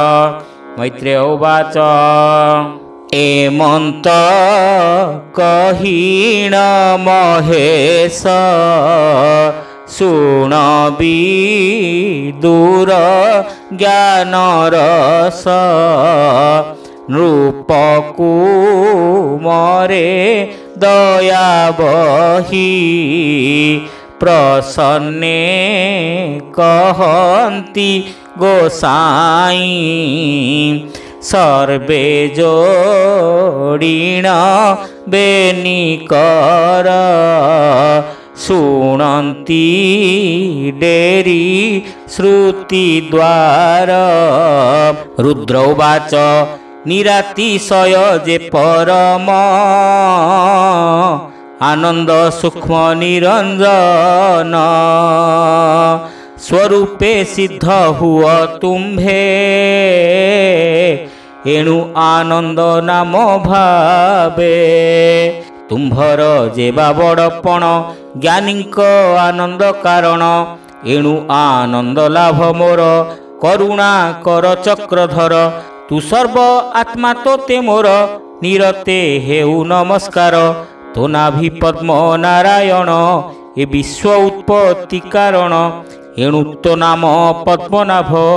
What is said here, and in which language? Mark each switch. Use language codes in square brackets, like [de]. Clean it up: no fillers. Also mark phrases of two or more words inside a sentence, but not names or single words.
[or] ମୈତ୍ରେୟ ଉବାଚ ଏମନ୍ତ କହିଣ ମହେଶ ଶୁଣବି ଦୂର ଜ୍ଞାନ ରସ ନୃପକୁ ମରେ ଦୟା ବହି ପ୍ରସନ୍ନେ କହନ୍ତି ଗୋସାଇଁ ସର୍ବେ ଯୋଡ଼ିଣ ବେନିକର ଶୁଣନ୍ତି ଡେରି ଶ୍ରୁତି ଦ୍ୱାର। ରୁଦ୍ର ଉବାଚ ନିରାତିଶୟ ଯେ ପରମ ଆନନ୍ଦ ସୂକ୍ଷ୍ମ ନିରଞ୍ଜନ ସ୍ୱରୂପେ ସିଦ୍ଧ ହୁଅ ତୁମ୍ଭେ ଏଣୁ ଆନନ୍ଦ ନାମ ଭାବେ ତୁମ୍ଭର ଯେବା ବଡ଼ପଣ ଜ୍ଞାନୀକ ଆନନ୍ଦ କାରଣ ଏଣୁ ଆନନ୍ଦ ଲାଭ ମୋର କରୁଣା କର ଚକ୍ରଧର ତୁ ସର୍ବ ଆତ୍ମା ତୋତେ ମୋର ନିରତେ ହେଉ ନମସ୍କାର ତୋ ନାଭି ପଦ୍ମ ନାରାୟଣ ଏ ବିଶ୍ୱ ଉତ୍ପତ୍ତି କାରଣ ଏଣୁ ତୋ ନାମ ପଦ୍ମନାଭ